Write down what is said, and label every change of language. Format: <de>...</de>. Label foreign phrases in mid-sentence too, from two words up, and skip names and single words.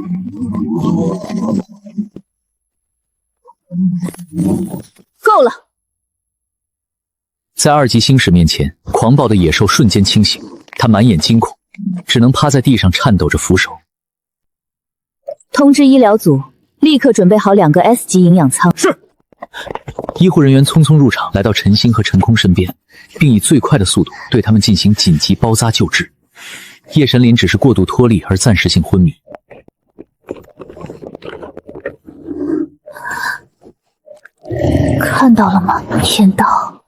<zh>够了！在二级星矢面前，狂暴的野兽瞬间清醒，他满眼惊恐，只能趴在地上颤抖着扶手。通知医疗组，立刻准备好2个 S 级营养舱。是。医護人員匆匆入場，來到陳星和陳空身邊，並以最快的速度對他們進行緊急包紮救治。葉神林只是過度脫力而暫時性昏迷。看到了嗎，天道？</zh>